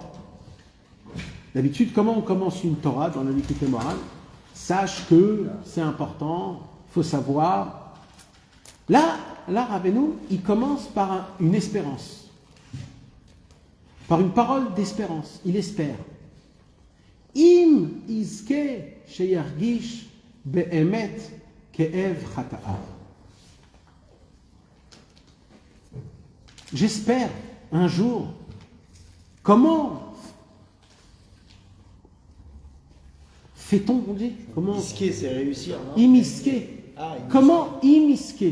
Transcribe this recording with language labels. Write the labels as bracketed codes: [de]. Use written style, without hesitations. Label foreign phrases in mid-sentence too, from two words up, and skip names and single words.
[fr] D'habitude, comment on commence une Torah dans la l'équité morale? Sache que c'est important, il faut savoir. Là, Rabbeinu, il commence par une espérance. Par une parole d'espérance. Il espère. [he] Im izke sheyargish be'emet ke'ev chata'a. [fr] J'espère un jour, comment fait-on, on dit? Comment Isker, c'est réussir, non? Imisker. Ah, imisker. Comment imisker?